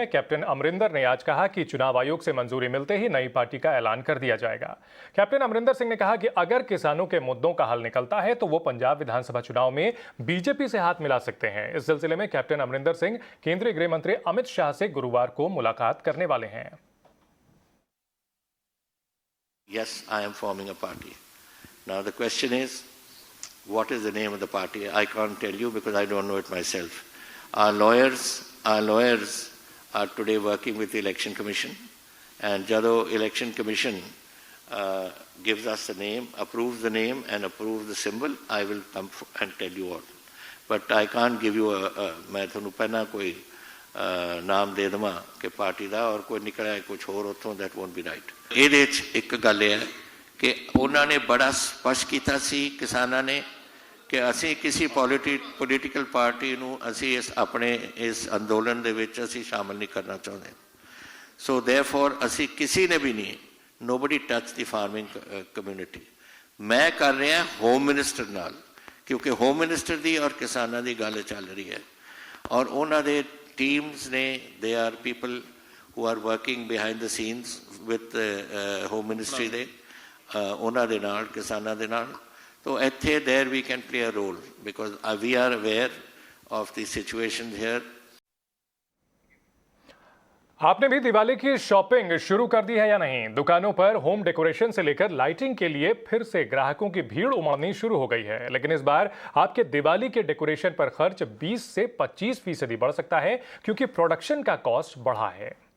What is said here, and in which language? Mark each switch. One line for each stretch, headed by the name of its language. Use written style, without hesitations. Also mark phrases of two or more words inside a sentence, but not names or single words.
Hindi: कैप्टन अमरिंदर ने आज कहा कि चुनाव आयोग से मंजूरी मिलते ही नई पार्टी का ऐलान कर दिया जाएगा। कैप्टन अमरिंदर सिंह ने कहा कि अगर किसानों के मुद्दों का हल निकलता है तो वो पंजाब विधानसभा चुनाव में बीजेपी से हाथ मिला सकते हैं। इस सिलसिले में कैप्टन अमरिंदर सिंह केंद्रीय गृह मंत्री अमित शाह से गुरुवार को मुलाकात करने वाले हैं।
English: Yes, I am forming a party. Now the question is, what is the name of the party? I can't tell you because I don't know it myself. Our lawyers our lawyers are today working with the Election Commission, and Jado Election Commission gives us the name, approves the name and approves the symbol, I will come and tell you all. But I can't give you
Punjabi: मैं ਤੁਹਾਨੂੰ ਪਹਿਲਾਂ ਕੋਈ ਨਾਮ ਦੇ ਦੇਵਾਂ ਕਿ ਪਾਰਟੀ ਦਾ ਔਰ ਕੋਈ ਨਿਕਲਿਆ ਕੁਝ ਹੋਰ ਉੱਥੋਂ,
English: that won't be right.
Punjabi: ਇਹਦੇ 'ਚ ਇੱਕ ਗੱਲ ਇਹ ਹੈ ਕਿ ਉਹਨਾਂ ਨੇ ਬੜਾ ਸਪਸ਼ਟ ਕੀਤਾ ਸੀ ਕਿਸਾਨਾਂ ਨੇ ਕਿ ਅਸੀਂ ਕਿਸੇ
English: political party
Punjabi: ਨੂੰ ਅਸੀਂ ਆਪਣੇ ਇਸ ਅੰਦੋਲਨ ਦੇ ਵਿੱਚ ਅਸੀਂ ਸ਼ਾਮਲ ਨਹੀਂ ਕਰਨਾ ਚਾਹੁੰਦੇ।
English: so therefore
Punjabi: ਅਸੀਂ ਕਿਸੇ ਨੇ ਵੀ ਨਹੀਂ,
English: nobody touch the farming community।
Punjabi: ਮੈਂ ਕਰ ਰਿਹਾ
English: home minister
Punjabi: ਨਾਲ, ਕਿਉਂਕਿ
English: home minister
Punjabi: ਦੀ ਔਰ ਕਿਸਾਨਾਂ ਦੀ ਗੱਲ ਚੱਲ ਰਹੀ ਹੈ ਔਰ ਉਹਨਾਂ ਦੇ ਟੀਮਸ ਨੇ,
English: they are people who are working behind the scenes with
Punjabi: ਹੋਮ ਮਿਨਿਸਟਰੀ ਦੇ ਉਹਨਾਂ ਦੇ ਨਾਲ, ਕਿਸਾਨਾਂ ਦੇ ਨਾਲ। तो ਇੱਥੇ
English: there we can play a role because we are aware of the situation here।
Hindi: आपने भी दिवाली की शॉपिंग शुरू कर दी है या नहीं? दुकानों पर
English: home decoration
Hindi: से लेकर लाइटिंग के लिए फिर से ग्राहकों की भीड़ उमड़नी शुरू हो गई है, लेकिन इस बार आपके दिवाली के डेकोरेशन पर खर्च 20 से 25% बढ़ सकता है क्योंकि प्रोडक्शन का कॉस्ट बढ़ा है।